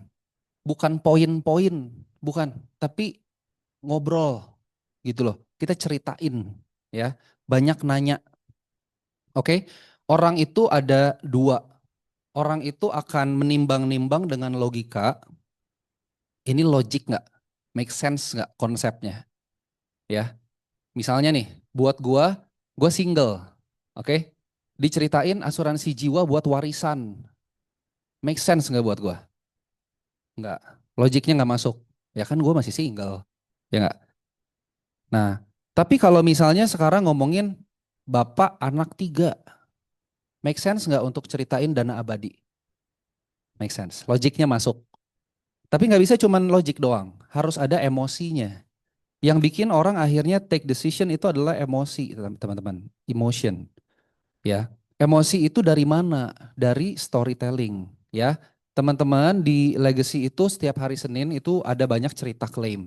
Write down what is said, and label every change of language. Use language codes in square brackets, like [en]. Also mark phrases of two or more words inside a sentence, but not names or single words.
[id] Bukan poin-poin, bukan. Tapi ngobrol gitu loh. Kita ceritain ya. Banyak nanya. Oke. Orang itu ada 2. Orang itu akan menimbang-nimbang dengan logika. Ini logik nggak? [en] Make sense [id] nggak konsepnya? Ya, misalnya nih, buat gua single, oke? Diceritain asuransi jiwa buat warisan, [en] make sense [id] nggak buat gua? Nggak, logiknya nggak masuk. Ya kan gua masih single, ya nggak? Nah, tapi kalau misalnya sekarang ngomongin bapak anak 3, [en] make sense [id] nggak untuk ceritain dana abadi? [en] Make sense, [id] logiknya masuk. Tapi nggak bisa cuman logik doang, harus ada emosinya. Yang bikin orang akhirnya [en] take decision [id] itu adalah emosi, teman-teman, emotion. Ya, emosi itu dari mana? Dari storytelling. Ya, teman-teman di Legacy itu setiap hari Senin itu ada banyak cerita klaim.